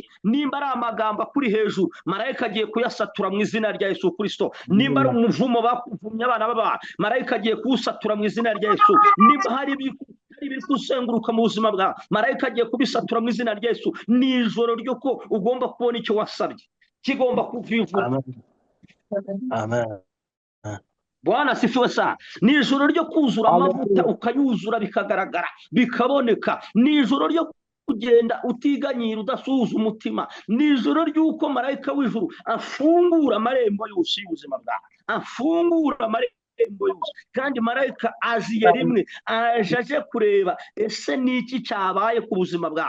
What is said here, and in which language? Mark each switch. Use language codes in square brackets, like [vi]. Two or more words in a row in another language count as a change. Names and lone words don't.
[rw] Nimba ari amagambo akuri hejuru, marayika agiye kuyasatura mu izina rya Yesu Kristo. Nimba ari umuvumo bakuvumye abana b'abantu, marayika agiye kuwusatura mu izina rya Yesu. Nimba hari ibiri kuzenguruka mu buzima bwawe, marayika agiye kubisatura mu izina rya Yesu. Ni ijoro ryo ko ugomba kubona icyo wasabye. kigomba kuvivura. Amen. [sw] Bwana asifiwe sana. [rw] Ni ijoro ryo kuzura amavuta ukayuzura bikagaragara bikaboneka. Ni ijoro ryo kugenda utiganyira udasuhuza umutima. Ni ijoro ry'uko marayika w'ijuru afungura amarembo yose y'ubuzima bwawe, afungura amarembo yose. Kandi marayika aziye rimwe aje kureba ese niki cyabaye ku buzima bwawe.